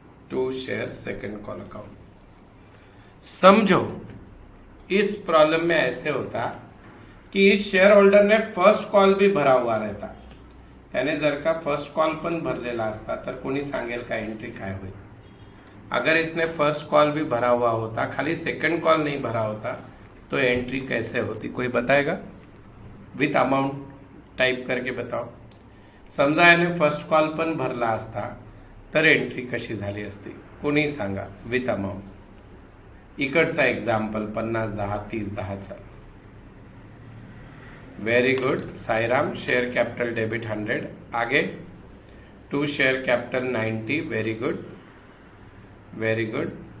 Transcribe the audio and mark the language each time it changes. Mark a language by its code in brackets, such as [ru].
[en] To share second call account. [hi] समझो, इस problem में ऐसे होता की इस शेअर होल्डर ने फर्स्ट कॉल भी भरा हुआ रहता. [mr] त्याने जर का फर्स्ट कॉल पण भरलेला असता तर कोणी सांगेल का एंट्री काय होईल. [hi] अगर इसने फर्स्ट कॉल भी भरा हुआ होता, खाली सेकंड कॉल नहीं भरा होता, तो एंट्री कैसे होती. कोई बताएगा. विथ अमाउंट टाइप करके बताओ. [mr] समजा याने फर्स्ट कॉल पण भरला असता तर एंट्री कशी झाली असती. कोणी सांगा. With amount. इकडचा एक्झाम्पल 50, 10, 30, 10चा. [en] Very good Sairam. Share capital debit 100. आगे to share capital 90. Very good. Very good.